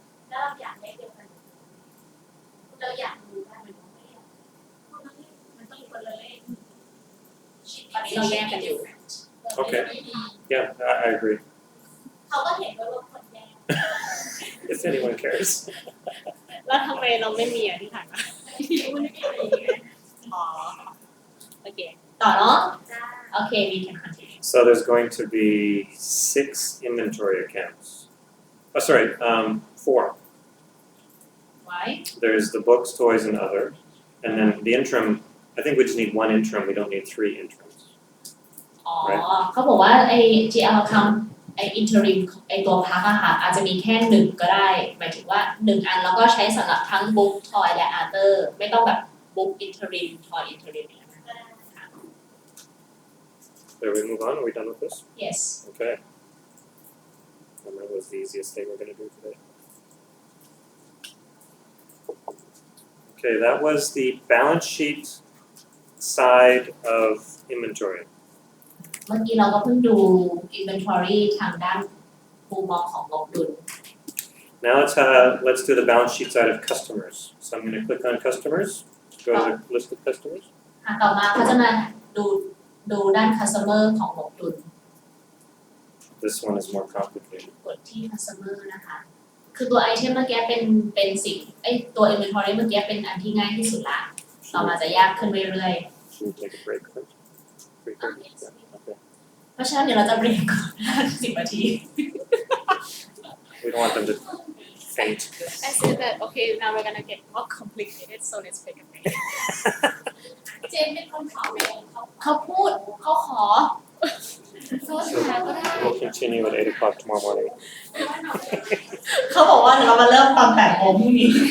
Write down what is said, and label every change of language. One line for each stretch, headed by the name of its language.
Thai: แล้วเราอยากเลขเดียวกันเราอยากรู้ว่ามันต้องเลขคนละเลขมันต้องคนละเลข ตอนนี้เราแยกกันอยู่
English: Okay. Yeah, I agree.
Thai: เขาก็เห็นด้วยว่าคนแยก
English: If anyone cares.
Thai: แล้วทำไมเราไม่มีอ่ะที่ผ่านมา มันไม่มีอะไรอย่างเงี้ย อ๋อโอเค ต่อเนาะ จ้า
English: โอเค we can continue So there's going to be 6 inventory accounts. Oh, sorry, 4. why There's the books, toys, and other. And then the interim, I think we just need 1 interim. We don't need 3 interims.
Thai: อ๋อเขาบอกว่าไอ้ GL account ไอ้ interim ไอ้ตัวพักอะค่ะอาจจะมีแค่1ก็ได้หมายถึงว่า1อันแล้วก็ใช้สำหรับทั้ง book toy และ other ไม่ต้องแบบ book interim toy interim อย่างนั้นนะคะ
English: Shall we move on? Are we done with this? yes Okay. And that was the easiest thing we're going to do today. Okay, that was the balance sheet side of inventory.
Thai: เมื่อกี้เราก็เพิ่งดู inventory ทางด้านมุมมองของงบดุล
English: Now let's do the balance sheet side of customers. So I'm going to click on customers, go to the list of customers.
Thai: ค่ะต่อมาเขาจะมาดูด้าน customer ของงบดุล
English: This one is more complicated.
Thai: กดที่ customer นะคะ คือตัวไอเทมเมื่อกี้เป็นสิ่งตัว inventory เมื่อกี้เป็นอันที่ง่ายที่สุดละต่อมาจะยากขึ้นเรื่อย
English: Should we take a break first? Break first? Yeah, okay.
Thai: ๆ เพราะฉะนั้นเดี๋ยวเราจะเบรกก่อน10 นาที
English: We don't want them to faint. I said that okay now we're gonna get more complicated so let's take a break
Thai: เจนเป็นคนขอเองเขา เขาพูดเขาขอ โทษหาก็ได้
English: We'll continue at 8 o'clock tomorrow morning.
Thai: เขาบอกว่าเดี๋ยวเรามาเริ่มตอน8 โมงพรุ่งนี้